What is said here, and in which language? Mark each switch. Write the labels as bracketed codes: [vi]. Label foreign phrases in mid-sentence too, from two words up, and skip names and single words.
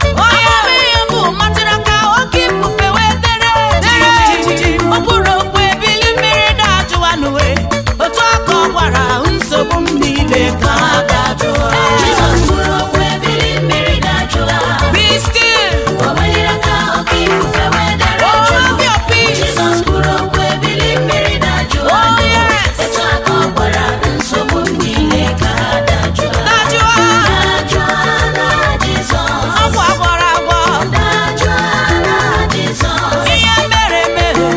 [ig] Onye bụ ihe mbụ matụrụ aka oke ifufe wee dere jim, jim, jim. O kwuru okwu, ebili mmiri dajụọ n'uwe. Otu a ka ọ gwara nsogbu m niile ka ha dajụọ. Jizọs kwuru okwu, ebili mmiri dajụọ. [en] Be still. [ig] O weliri aka oke ifufe wee dere Oh, jim. [en] have your peace. [ig] Jizọs kwuru Ebili mmiri dajụọ Oh, nụ. [en] yes. [ig] Etu a ka ọ gwara nsogbu m niile ka ha dajụọ. Dajụọ. Dajụọ na Jizọs. Ọgwụ agwọrọ agwọ. Dajụọ na Jizọs. Ihe mere mere.